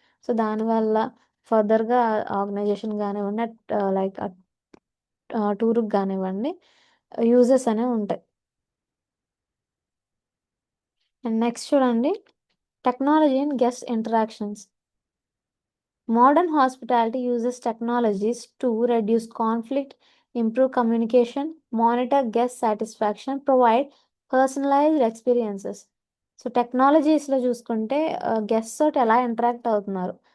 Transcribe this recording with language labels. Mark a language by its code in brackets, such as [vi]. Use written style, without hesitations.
[te] So దానివల్ల ఫర్దర్గా organisation కానివ్వండి, లైక్ టూర్కి కానివ్వండి, యూజెస్ అనేవి ఉంటాయి. అండ్ నెక్స్ట్ చూడండి, technology and guest interactions. [en] Modern hospitality uses technologies to reduce conflict, improve communication, monitor guest satisfaction, provide personalized experiences. [te] So టెక్నాలజీస్లో చూసుకుంటే గెస్ట్ తోటి ఎలా ఇంటరాక్ట్ అవుతున్నారు.